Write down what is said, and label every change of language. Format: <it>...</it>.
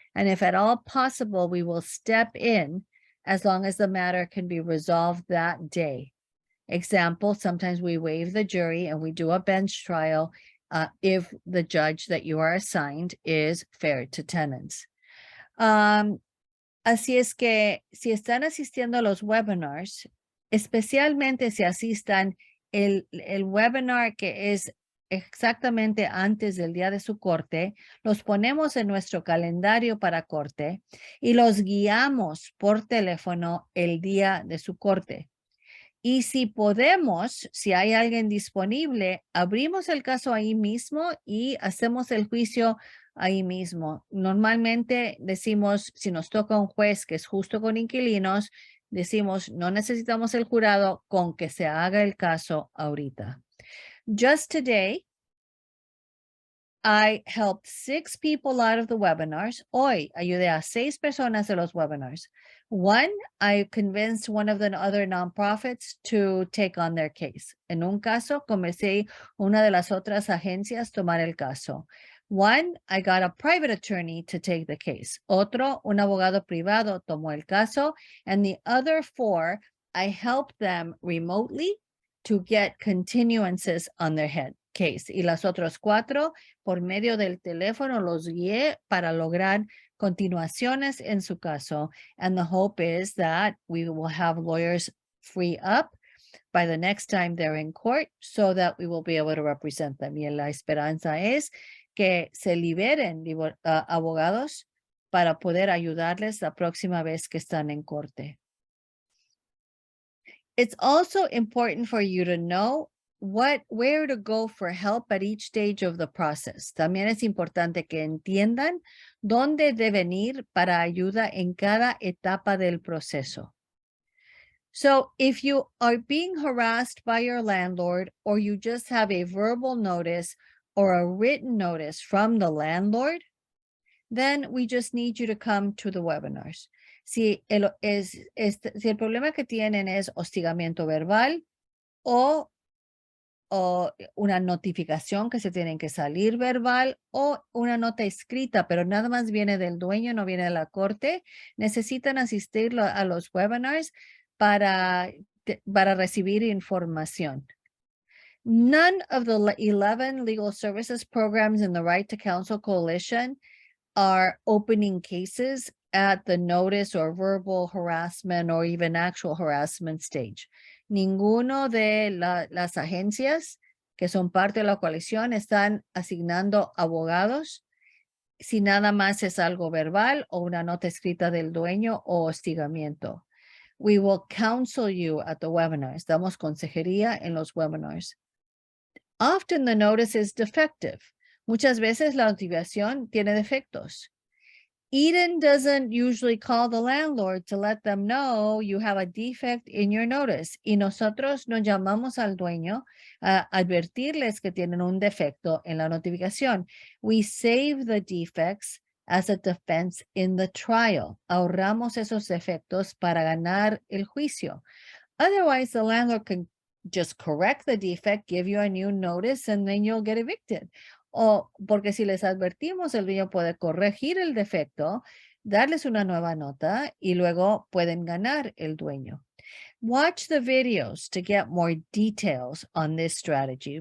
<en>And if at all possible, we will step in as long as the matter can be resolved that day. Example, sometimes we waive the jury and we do a bench trial if the judge that you are assigned is fair to tenants.</en> <es>Así es que si están asistiendo a los webinars, especialmente si asistan el webinar que es exactamente antes del día de su corte, los ponemos en nuestro calendario para corte y los guiamos por teléfono el día de su corte. Y si podemos, si hay alguien disponible, abrimos el caso ahí mismo y hacemos el juicio ahí mismo. Normalmente decimos, si nos toca un juez que es justo con inquilinos, decimos, no necesitamos el jurado, con que se haga el caso ahorita.</es> <en>Just today, I helped 6 people out of the webinars.</en> <es>Hoy ayudé a 6 personas de los webinars.</es> <en>One, I convinced one of the other nonprofits to take on their case.</en> <es>En un caso, convencí una de las otras agencias tomar el caso.</es> <en>One, I got a private attorney to take the case.</en> <es>Otro, un abogado privado tomó el caso.</es> <en>And the other 4, I helped them remotely to get continuances on their case.</en> <es>Y las otras 4, por medio del teléfono, los guié para lograr continuaciones en su caso.</es> <en>And the hope is that we will have lawyers free up by the next time they're in court so that we will be able to represent them.</en> <es>Y la esperanza es que se liberen abogados para poder ayudarles la próxima vez que están en corte.</es> <en>It's also important for you to know where to go for help at each stage of the process.</en> <es>También es importante que entiendan dónde deben ir para ayuda en cada etapa del proceso.</es> <en>So if you are being harassed by your landlord, or you just have a verbal notice or a written notice from the landlord, then we just need you to come to the webinars.</en> <es>Si el problema que tienen es hostigamiento verbal o una notificación que se tienen que salir verbal o una nota escrita, pero nada más viene del dueño, no viene de la corte, necesitan asistir a los webinars para recibir información.</es> <en>None of the 11 legal services programs in the Right to Counsel Coalition are opening cases at the notice or verbal harassment or even actual harassment stage.</en> <es>Ninguno de las agencias que son parte de la coalición están asignando abogados si nada más es algo verbal o una nota escrita del dueño o hostigamiento.</es> <en>We will counsel you at the webinars.</en> <es>Damos consejería en los webinars.</es> <en>Often the notice is defective.</en> <es>Muchas veces la notificación tiene defectos.</es> <en>EDN doesn't usually call the landlord to let them know you have a defect in your notice.</en> <es>Y nosotros nos llamamos al dueño a advertirles que tienen un defecto en la notificación.</es> <en>We save the defects as a defense in the trial.</en> <es>Ahorramos esos defectos para ganar el juicio.</es> <en>Otherwise, the landlord can just correct the defect, give you a new notice, and then you'll get evicted.</en> <es>O porque si les advertimos, el dueño puede corregir el defecto, darles una nueva nota y luego pueden ganar el dueño.</es> <en>Watch the videos to get more details on this strategy.</en>